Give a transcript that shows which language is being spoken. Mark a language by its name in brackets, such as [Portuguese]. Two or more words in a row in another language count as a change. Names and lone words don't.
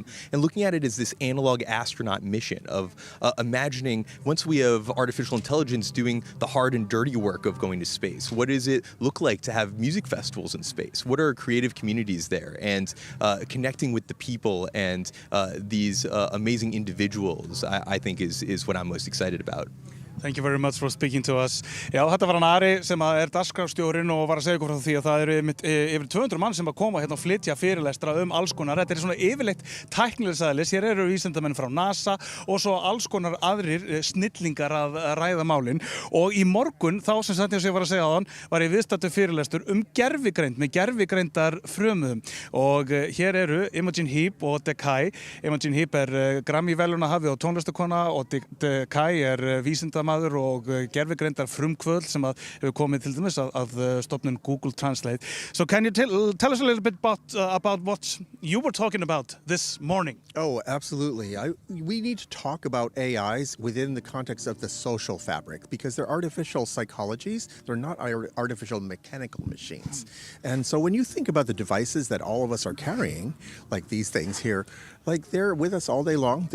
[English] And looking at it as this analog astronaut mission of imagining, once we have artificial intelligence doing the hard and dirty work of going to space, what does it look like to have music festivals in space? What are creative communities there? And connecting with the people and these amazing individuals, I think is what I'm most excited about. Thank you very much for speaking to us. [Icelandic] Já, þetta var hann Ari sem dagskrárstjórinn og var að segja ykkur frá því að það eru yfir 200 mann sem að koma hérna og flytja fyrirlestra alls konar. Þetta svona yfirleitt tæknilegs eðlis. Hér eru vísindamenn frá NASA og svo alls konar aðrir snillingar að ræða málin. Og í morgun, þá sem sagt ég var að segja á hann, var ég viðstaddur fyrirlestur gervigreind með gervigreindar frumum. Og hér eru Imogen Heap og Decay. Imogen Heap Grammy-verðlaunahafi og tónlistarkona og Decay vísindamaður vísindamaður og gervigreindar frumkvöðl sem hefur komið til dæmis af stofnun Google Translate. [English] So can you tell us a little bit about what you were talking about this morning? Oh, absolutely. We need to talk about AIs within the context of the social fabric because they're artificial psychologies. They're not artificial mechanical machines. And so when you think about the devices that all of us are carrying, like these things here, like they're with us all day long.